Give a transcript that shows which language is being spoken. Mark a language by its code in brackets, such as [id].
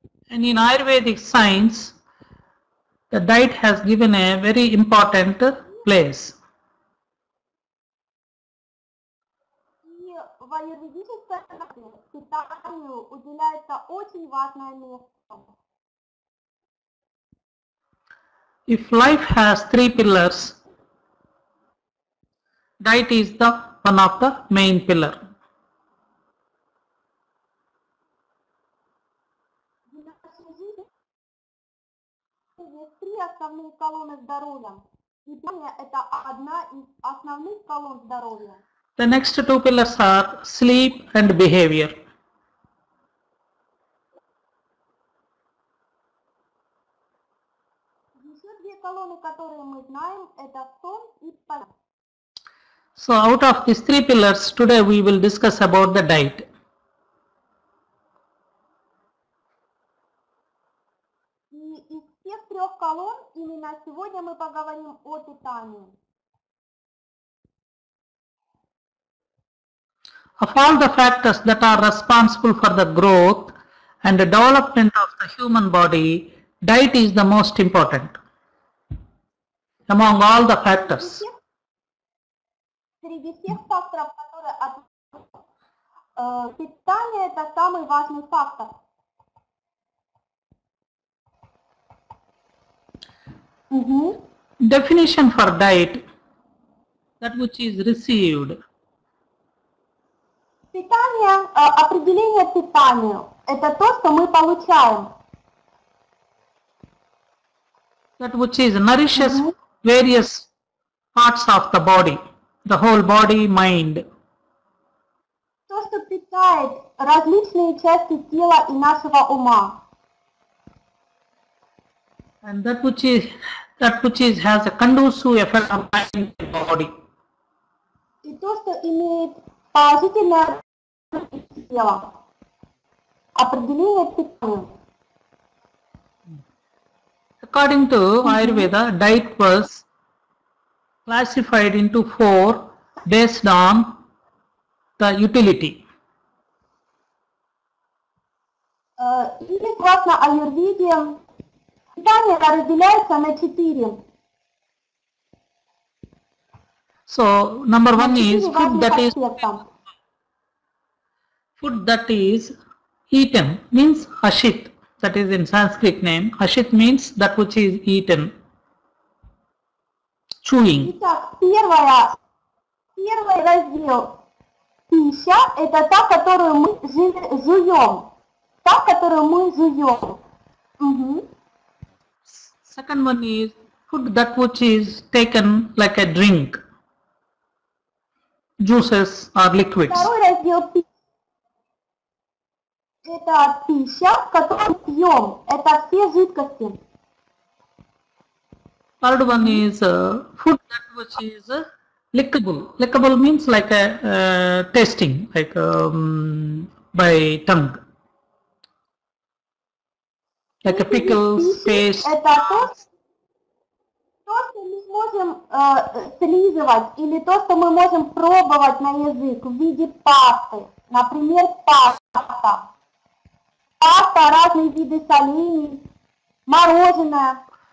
[en] And in Ayurvedic science, the diet has given a very important place. [ru] И в аюрведической науке питанию уделяется очень важное место. [en] If life has three pillars, diet is the one of the main pillar. [ru] В нашей жизни есть три основные колонны здоровья. И питание – это одна из основных колонн здоровья. [en] The next two pillars are sleep and behavior. [ru] Еще две колонны, которые мы знаем, это сон и питание. [en] So out of these three pillars, today we will discuss about the diet. [ru] И из всех трех колонн именно сегодня мы поговорим о питании. [en] Of all the factors that are responsible for the growth and the development of the human body, diet is the most important among all the factors. [ru] Среди всех факторов, которые питание – это самый важный фактор. [en] Definition for diet, that which is received. [ru] Питание, определение питанию – это то, что мы получаем. [en] That which is nourishes various parts of the body, the whole body, mind. [ru] То, что питает различные части тела и нашего ума. [en] And that which is has a conducive effect on mind and body. [ru] И то, что имеет положительное тело. Определение питания. [en] According to Ayurveda, diet was classified into four based on the utility. [ru] И согласно аюрведе, питание разделяется на 4. [en] So number one is [ru] аспекта. [en] food that is eaten, means ashit, that is in Sanskrit name. Ashit means that which is eaten, chewing. [ru] Итак, первый раздел пища – это та, которую мы жуем. Та, которую мы жуем. [en] Second one is food that which is taken like a drink, juices or liquids. [ru] Второй раздел пищи – это пища, которую пьем. Это все жидкости. [en] Third one is food that which is lickable. Lickable means like a tasting, like by tongue, like a [ru] Третий вид [en] pickles, [ru] пищи – [en] paste. [ru] это то, что мы можем слизывать, или то, что мы можем пробовать на язык в виде пасты. Например, паста. Паста, разные виды солений, мороженое.